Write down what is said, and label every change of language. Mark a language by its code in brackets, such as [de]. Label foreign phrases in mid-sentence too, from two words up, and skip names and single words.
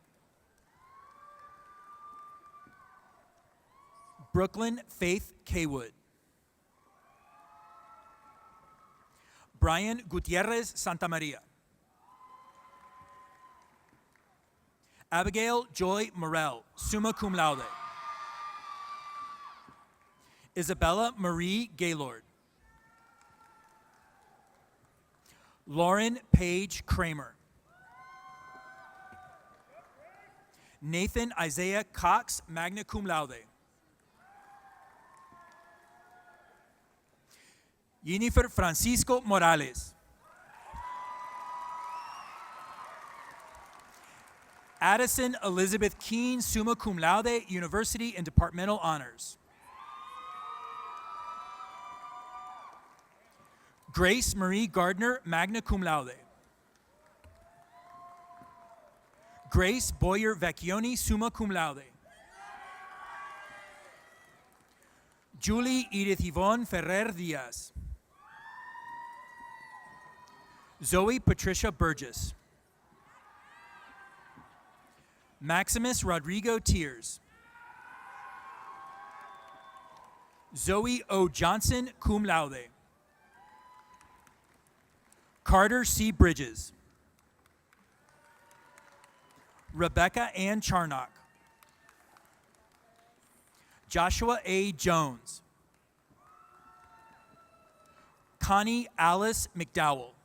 [en] Brooklyn Faith Kaywood. Brian Gutierrez Santamaria. Abigail Joy Morel, [la] summa cum laude. [en] Isabella Marie Gaylord. Lauren Page Kramer. Nathan Isaiah Cox, [la] magna cum laude. [en] Jennifer Francisco Morales. Addison Elizabeth Keene, [la] summa cum laude, [en] University and Departmental Honors. Grace Marie Gardner, [la] magna cum laude. [en] Grace Boyer Vecchioni, [la] summa cum laude. [en] Julie Edith Yvonne Ferrer Diaz. Zoe Patricia Burgess. Maximus Rodrigo Tiers. Zoe O. Johnson, [la] cum laude. [en] Carter C. Bridges. Rebecca Ann Charnock. Joshua A. Jones. Connie Alice McDowell.